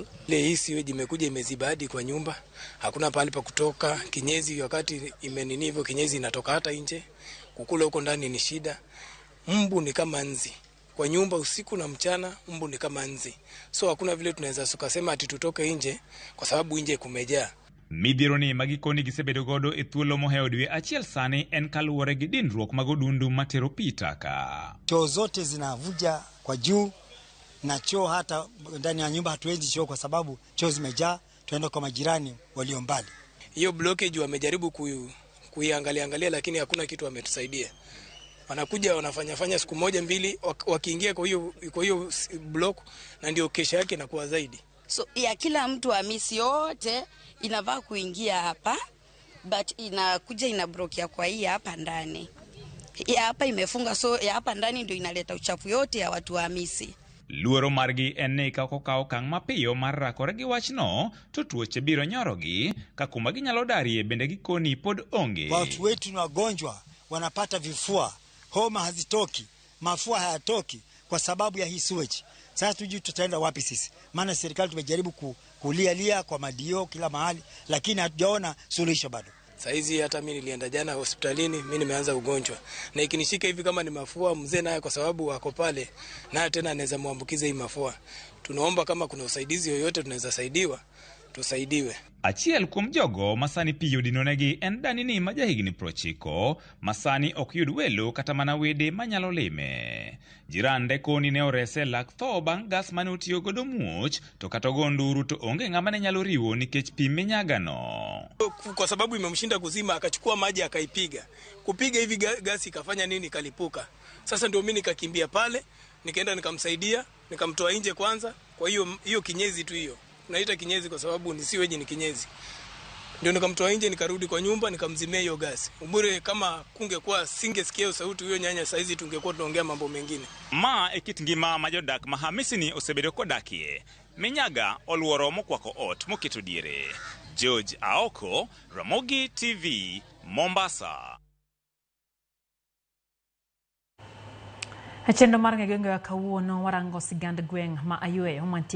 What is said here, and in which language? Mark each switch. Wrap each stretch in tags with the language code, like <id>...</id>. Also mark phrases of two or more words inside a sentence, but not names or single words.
<sw>Ile hii sewage imekuja imeziba hadi kwa nyumba, hakuna pahali pa kutoka. Kinyezi wakati imenini hivyo, kinyezi inatoka hata nje, kukula huko ndani ni shida. Mbu ni kama nzi kwa nyumba, usiku na mchana mbu ni kama nzi. So hakuna vile tunaweza sukasema ati tutoke nje kwa sababu nje kumejaa.</sw> <luo>Midhiero ni magikoni gisebedo godo e thuolo moheo dwe achiel sani en kaluwore gi dinruok mag odundu matero pi taka.</luo> <sw>Choo zote zinavuja kwa juu, na choo hata ndani ya nyumba hatuwezi choo kwa sababu choo zimejaa, tuenda kwa majirani walio mbali. Hiyo blockage wamejaribu kuiangalia lakini hakuna kitu wametusaidia. Wanakuja wanafanya siku moja mbili, wakiingia kwa hiyo block na ndio kesha yake inakuwa zaidi. So ya kila mtu wa misi yote inavaa kuingia hapa, but inakuja inabrokia kwa hii hapa ndani. Ya hapa imefunga, so ya hapa ndani ndio inaleta uchafu yote ya watu wa misi.</sw> <luo>Luoro margi en ni kaw kang' mapiyo mar rakore gi wachno, to tuoche biro nyorogi ka kuma ginyalo darie bende gikoni pod onge.</luo> <sw>Watu wetu ni wagonjwa, wanapata vifua, homa hazitoki, mafua hayatoki kwa sababu ya hii sewage. Sasa tujui tutaenda wapi sisi? Maana serikali tumejaribu kulia kwa madio kila mahali, lakini hatujaona suluhisho bado. Saizi hata mimi nilienda jana hospitalini, mimi nimeanza ugonjwa. Na ikinishika hivi kama ni mafua, mzee naye kwa sababu wako pale, naye tena anaweza muambukiza hii mafua. Tunaomba kama kuna usaidizi yoyote tunaweza saidiwa, tusaidiwe.</sw> <luo>Achiel kuom jogo masani pi yudinonegi en danini majahigni 90, masani ok yud welo kata mana wede manyalo lime. Jirande koni ne orese lak tho bang' gas mane otiyo godo muoch, to kata ogo nduru to onge ng'ama ne nyalo riwo nikech pi minyagano.</luo> <sw>Kwa sababu imemshinda kuzima, akachukua maji akaipiga. Kupiga hivi gasi ikafanya nini, kalipuka. Sasa ndio mimi nikakimbia pale, nikaenda nikamsaidia, nikamtoa nje kwanza. Kwa hiyo kinyezi tu hiyo. Naita kinyezi kwa sababu ni sewage ni kinyezi. Ndio nikamtoa nje, nikarudi kwa nyumba, nikamzimia hiyo gasi. Ubure kama kungekuwa singesikia sauti hiyo nyanya, saizi tungekuwa tunaongea mambo mengine.</sw> <luo>Ma ekit ngima majodak Mahamisi ni osebedo kodakie. Minyaga oluoro mokwako ot moketo diere. George Aoko, Ramogi TV, Mombasa. Chendo mar ng'egenge ya kawuono warango sigand gweng' ma Ayueyo mantie</luo>